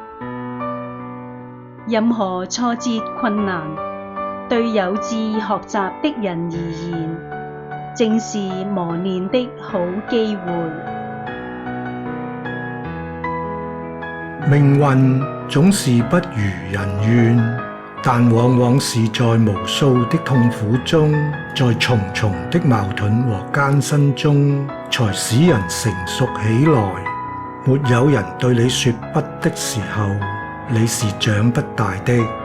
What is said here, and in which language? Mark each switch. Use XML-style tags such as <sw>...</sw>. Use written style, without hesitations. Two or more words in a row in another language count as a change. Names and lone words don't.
<zh>任何挫折困難，對有志學習的人而言，正是磨練的好機會。命運總是不如人願，但往往是在無數的痛苦中，在重重的矛盾和艱辛中，才使人成熟起來。沒有人對你說不的時候，你是長不大的。</zh>